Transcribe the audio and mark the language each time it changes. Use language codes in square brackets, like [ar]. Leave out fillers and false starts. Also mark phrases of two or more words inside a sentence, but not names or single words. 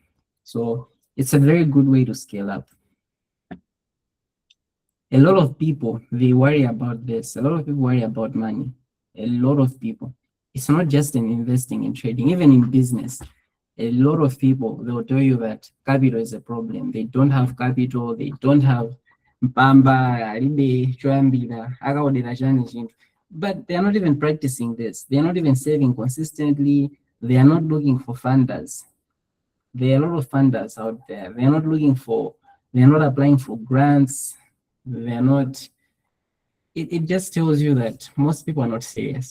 [en] So it's a very good way to scale up. A lot of people, they worry about this. A lot of people worry about money. A lot of people. It's not just in investing and trading, even in business. A lot of people, they'll tell you that capital is a problem. They don't have capital, they don't have [ny] mpamba, alibe, choyambira, akaodera chani chinthu. [en] But they are not even practicing this. They are not even saving consistently. They are not looking for funders. There are a lot of funders out there. They are not applying for grants. They are not, it just tells you that most people are not serious.